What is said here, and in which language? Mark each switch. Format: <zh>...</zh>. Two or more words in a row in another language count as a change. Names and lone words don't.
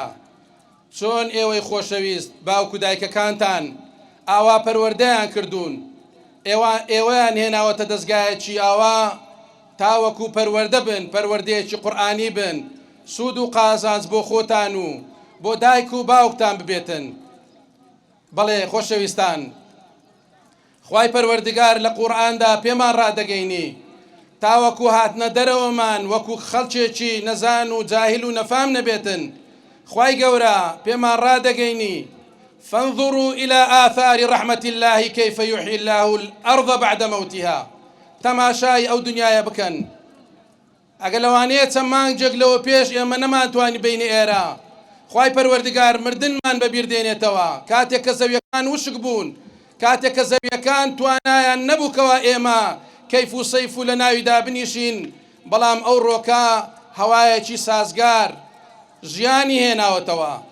<ckb>چۆن ئێوەی خۆشەویست باوکو دایکەکانتان ئاوا پەروەردەیان کردوون، ئێوەیان هێناوەتە دەستگایەکی ئاوا تاوەکو پەروەردە بن، پەروەردەیەکی قورئانی بن، سوود و قازانج بۆ خۆتان و بۆ دایک و باوکتان ببێتن. بەڵێ خۆشەویستان، خوای پەروەردگار لە قورئاندا پێمان ڕادەگەینی تاوەکو هاتنە دەرەوەمان وەکو خەڵکێکی نەزان و جاهل و نەفام نەبێتن. خوای گەورە پێمان ڕادەگەینی</ckb> <ar>فانظروا إلى آثار رحمة الله كيف يحيي الله الأرض بعد موتها.</ar> <ckb>تەماشای ئەو دنیاە بکەن. ئەگەر لەوانەیە چەند مانگێک لەوە پێش ئێمە نەمانتوانی بینی ئێرە، خوای پەروەردگار مردنمان بەبیر دێنێتەوە کاتێک کە زەویەکان وشک بوون، کاتێک کە زەویەکان توانایان نەبووکەوە ئێمە کەیف و سەیف و لە ناویدا بنیشین، بەڵام ئەو ڕۆکە هەوایەکی سازگار ژیانی هێناوەتەوە.</ckb>